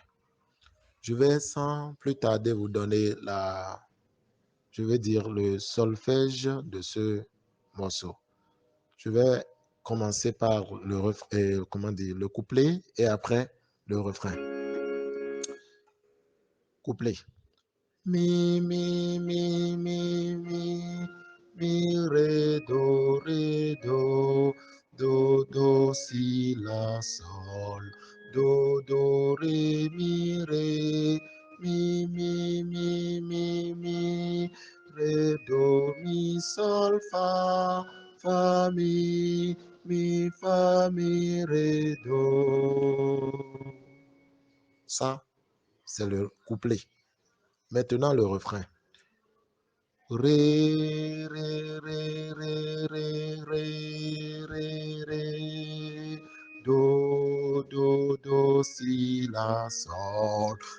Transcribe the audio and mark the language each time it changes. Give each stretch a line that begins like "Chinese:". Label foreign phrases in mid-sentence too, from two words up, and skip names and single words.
French: Je vais sans plus tarder vous donner le solfège de ce morceau. Je vais commencer par le couplet et après le refrain. Couplet. Mi, mi, mi, mi, mi, ré, do, si, la, sol, do, ré, mi, ré, do, mi, sol, fa, mi, fa, mi, ré, do. Ça, c'est le couplet. Maintenant, le refrain. Ré, ré, ré, ré, ré, ré, ré, do, si, la, sol,